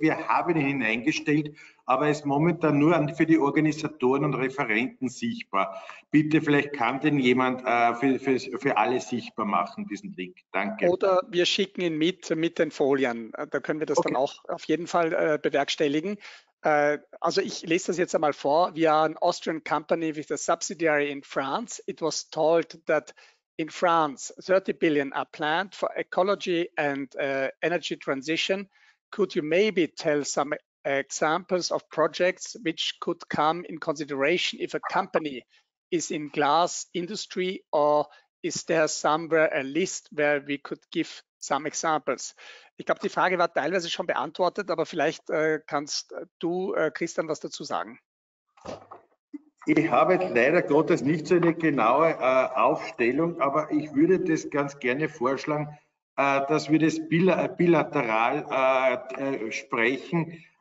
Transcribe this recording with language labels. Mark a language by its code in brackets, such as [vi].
[de] Wir haben ihn hineingestellt, aber er ist momentan nur für die Organisatoren und Referenten sichtbar. Bitte, vielleicht kann den jemand für alle sichtbar machen, diesen Link. Danke. Oder wir schicken ihn mit den Folien. Da können wir das dann auch auf jeden Fall bewerkstelligen. Also ich lese das jetzt einmal vor. [en] We are an Austrian company with a subsidiary in France. It was told that in France, 30 billion are planned for ecology and energy transition. Could you maybe tell some examples of projects which could come in consideration if a company is in glass industry, or is there somewhere a list where we could give some examples? [de] Ich glaube, die Frage war teilweise schon beantwortet, aber vielleicht kannst du, Christian, was dazu sagen. Ich habe jetzt leider Gottes nicht so eine genaue Aufstellung, aber ich würde das ganz gerne vorschlagen, dass wir das bilateral sprechen.